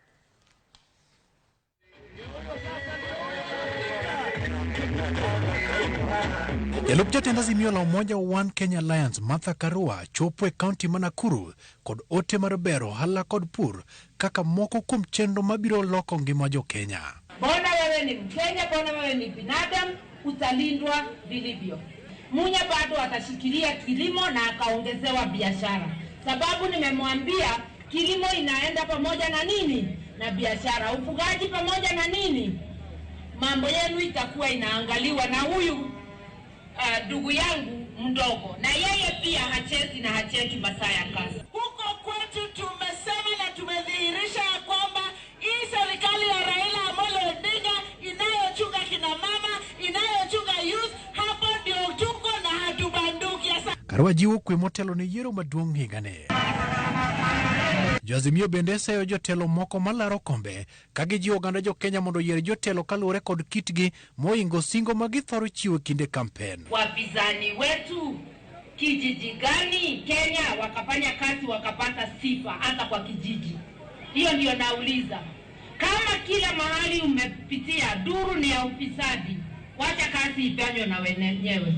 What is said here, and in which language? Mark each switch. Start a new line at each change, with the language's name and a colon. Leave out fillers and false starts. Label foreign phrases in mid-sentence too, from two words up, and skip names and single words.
Luo (Kenya and Tanzania): Jalop jatend Azimio la Umoja One Kenya Alliance Martha Karua chopo e kaunti ma Nakuru kod ote mar bero hala kod pur kaka moko kuom chenro mabiro loko ngima jo Kenya.
Swahili: Bona wewe ni Mkenya, bona wewe ni binadamu, utalindwa vilivyo. Munya bado atashikilia kilimo na akaongezewa biashara. Sababu nimemwambia kilimo inaenda pamoja na nini? Na biashara. Ufugaji pamoja na nini? Mambo yenu itakuwa inaangaliwa na huyu ndugu yangu mdogo. Na yeye pia hachezi na hacheki masaa ya kazi. Huko kwetu tumesema na tumedhihirisha kwamba hii serikali ya Raila Amolo Odinga inayochunga kina mama, inayochunga youth, hapo ndio tuko na hatubanduki.
Luo (Kenya and Tanzania): Karua jiwo kwe motelo ne yiero maduong' higane. Azimio bende seyo jotelo moko malaro kombe kagi jiwo oganda jo Kenya mondo yier jotelo kaluwore kod kitgi moingo singo magithoro chiwo kinde campaign.
Swahili: Wapinzani wetu kijiji gani Kenya wakafanya kazi wakapata sifa hata kwa kijiji? Hiyo ndio nauliza. Kama kila mahali umepitia duru ni ya ufisadi, wacha kazi ifanywe na wenyewe.